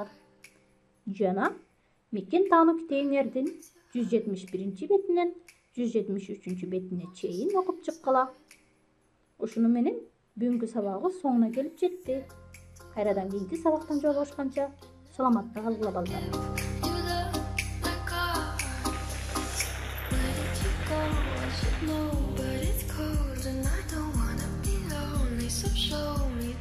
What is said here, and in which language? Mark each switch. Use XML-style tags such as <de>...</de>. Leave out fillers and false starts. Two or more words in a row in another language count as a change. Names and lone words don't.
<ky>Жана мекен таануу китебиңердин 171 бетинен 173 бетине чейин окуп чыккыла. Ушуну менен бүгүнкү сабагыбыз соңуна келип жетти. Кайрадан кийинки сабактан жолугушканча саламатта калгыла балдар.</ky> <en>Know, but it's cold and I don't wanna be lonely, so show me.</en>